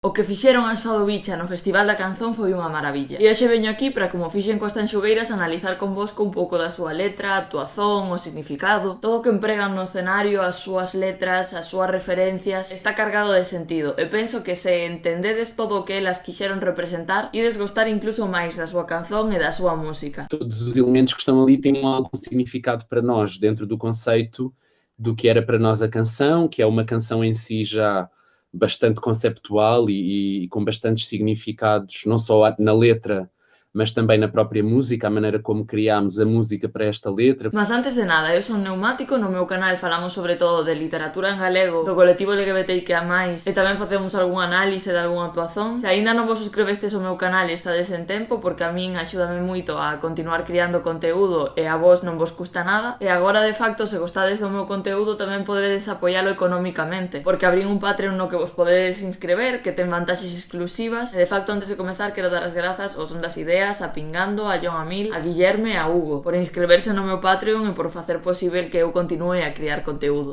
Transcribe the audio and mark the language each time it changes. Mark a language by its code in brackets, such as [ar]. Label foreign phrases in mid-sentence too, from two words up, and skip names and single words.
[gl] O que fixeron as Fado Bicha no Festival da Canción foi unha maravilla. E hoxe veño aquí para, como fixen coas Tanxugueiras, analizar convosco un pouco da súa letra, a actuación, o significado. Todo o que empregan no escenario, as súas letras, as súas referencias, está cargado de sentido. E penso que se entendedes todo o que elas quixeron representar, ides gostar incluso máis da súa canción e da súa música. [pt] Todos os elementos que estão ali têm algum significado para nós, dentro do conceito do que era para nós a canção, que é uma canção em si já bastante conceptual e com bastantes significados, não só na letra, mas também na própria música, a maneira como criámos a música para esta letra. [gl] Mas antes de nada, eu son Neumático, no meu canal falamos sobre todo de literatura en galego, do colectivo LGBTIQ+, e tamén facemos algún análise de algunha actuación. Se aínda non vos suscribestes ao meu canal e estades en tempo, porque a min axúdame moito a continuar criando conteúdo e a vos non vos custa nada, e agora de facto, se gostades do meu conteúdo, tamén podedes apoialo económicamente, porque abrín un Patreon no que vos podedes inscrever, que ten vantaxes exclusivas, e de facto, antes de comezar, quero dar as grazas aos Ondas Ideas, a Pingando, a John Amil, a Guillerme e a Hugo por inscreverse no meu Patreon e por facer posible que eu continue a criar conteúdo.